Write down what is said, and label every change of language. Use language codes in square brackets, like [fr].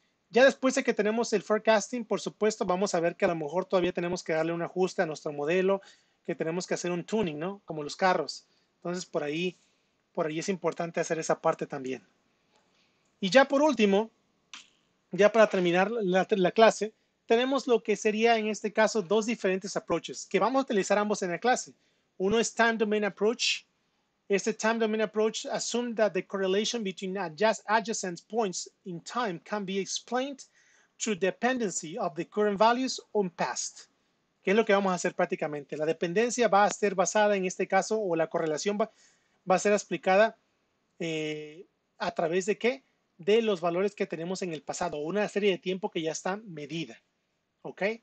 [es] Ya después de que tenemos el forecasting, por supuesto, vamos a ver que a lo mejor todavía tenemos que darle un ajuste a nuestro modelo, que tenemos que hacer un tuning, ¿no? Como los carros. Entonces, por ahí es importante hacer esa parte también. Y ya por último, ya para terminar la clase, tenemos lo que sería en este caso dos diferentes approaches que vamos a utilizar ambos en la clase. Uno es Time Domain Approach. [en] Este Time Domain Approach assumes that the correlation between adjacent points in time can be explained through dependency of the current values on past. [es] ¿Qué es lo que vamos a hacer prácticamente? La dependencia va a ser basada en este caso, o la correlación va a ser explicada a través de qué? de los valores que tenemos en el pasado, una serie de tiempo que ya está medida. ¿Ok?